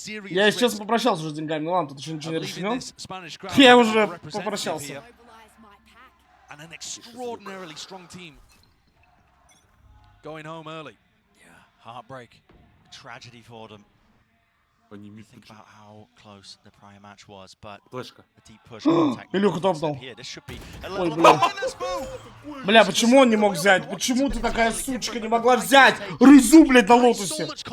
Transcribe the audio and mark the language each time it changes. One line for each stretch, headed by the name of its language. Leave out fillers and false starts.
Russian: Я сейчас попрощался уже с деньгами, ну ладно, тут еще ничего не решено. Я уже попрощался.
English: And an extraordinarily strong team going home early. Yeah, heartbreak, tragedy for them. Think about how close the prior match was, but a deep push.
Russian: Илюха топнул. Ой, бля. Бля, почему он не мог взять? Почему ты такая сучка не могла взять Резу, блядь, на лотусе?